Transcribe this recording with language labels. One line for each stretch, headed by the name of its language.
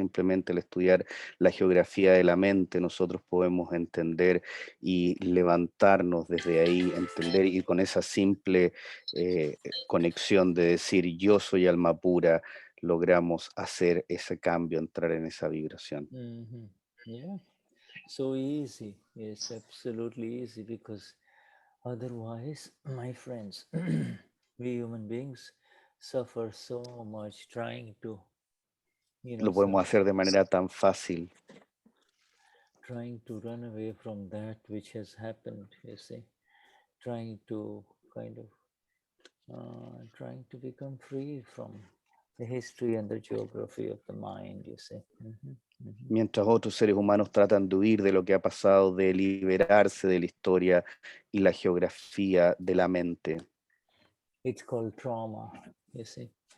Spanish: Simplemente al estudiar la geografía de la mente nosotros podemos entender y levantarnos desde ahí, entender, y con esa simple conexión de decir yo soy alma pura, logramos hacer ese cambio, entrar en esa vibración.
English: Yeah, so easy. It's absolutely easy, because otherwise, my friends, we human beings suffer so much trying to,
Spanish: Lo podemos hacer de manera tan fácil.
English: Trying to run away from that which has happened, you see. Trying to kind of, trying to become free from the history and the geography of the mind, you see.
Spanish: Mientras otros seres humanos tratan de huir de lo que ha pasado, de liberarse de la historia y la geografía de la mente.
English: It's called trauma, you see.